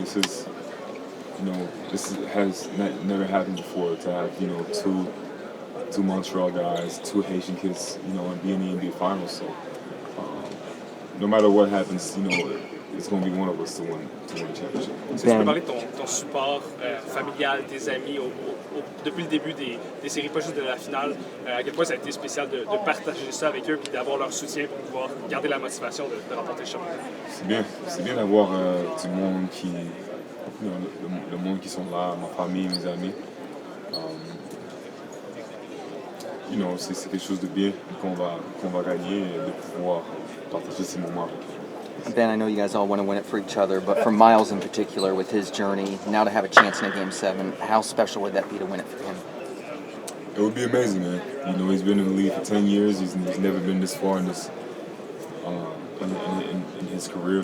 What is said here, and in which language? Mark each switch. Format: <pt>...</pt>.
<en>This is, you know, has never happened before to have, you know, two Montreal guys, two Haitian kids, you know, and be in the NBA Finals. So no matter what happens, you know, it's going to be one of us to win the championship.</en> <fr>Est-ce que tu peux parler de ton support familial, tes amis, depuis le début des séries, pas juste de la finale, à quel point ça a été spécial de partager ça avec eux et d'avoir leur soutien pour pouvoir garder la motivation de remporter le championnat? C'est bien d'avoir du monde qui,</fr> <en>you know,</en> <fr>le monde qui sont là, ma famille, mes amis.</fr> <en>You know,</en> <fr>c'est quelque chose de bien qu'on va gagner et de pouvoir partager ces moments avec eux.</fr> <en>Ben, I know you guys all want to win it for each other, but for Myles in particular, with his journey, now to have a chance in a Game 7, how special would that be to win it for him? It would be amazing, man. You know, he's been in the league for 10 years. He's never been this far in this in his career.</en>